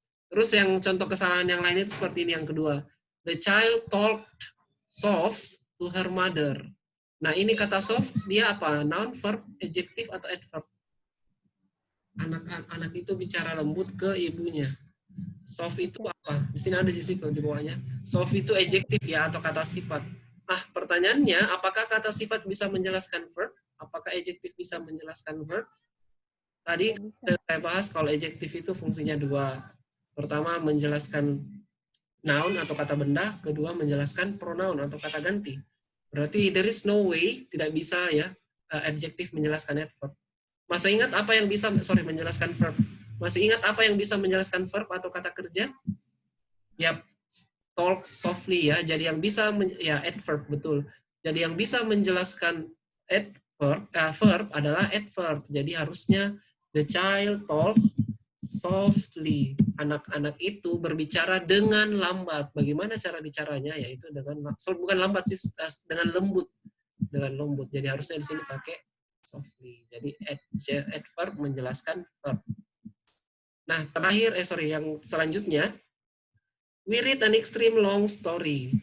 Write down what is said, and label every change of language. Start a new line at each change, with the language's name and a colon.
Indonesian: Terus yang contoh kesalahan yang lain itu seperti ini yang kedua.
English: The child talked soft to her mother.
Indonesian: Nah, ini kata soft, dia apa? Noun, verb, adjektif, atau adverb? Anak itu bicara lembut ke ibunya. Soft itu apa? Di sini ada di bawahnya. Soft itu adjektif ya, atau kata sifat. Pertanyaannya, apakah kata sifat bisa menjelaskan verb? Apakah adjektif bisa menjelaskan verb? Tadi saya bahas kalau adjektif itu fungsinya 2. Pertama, menjelaskan noun atau kata benda. Kedua, menjelaskan pronoun atau kata ganti. Berarti
English: there is no way,
Indonesian: tidak bisa ya, adjektif menjelaskan adverb. Masih ingat apa yang bisa, menjelaskan verb? Masih ingat apa yang bisa menjelaskan verb atau kata kerja? Yap, talk softly ya. Jadi yang bisa, ya adverb, betul. Jadi yang bisa menjelaskan adverb, verb adalah adverb. Jadi harusnya
English: the child talk softly.
Indonesian: Anak-anak itu berbicara dengan lambat. Bagaimana cara bicaranya? Yaitu dengan bukan lambat sih, dengan lembut. Dengan lembut. Jadi harusnya di sini pakai softly. Jadi adverb menjelaskan verb. Nah, terakhir, yang selanjutnya,
English: we read an extreme long story.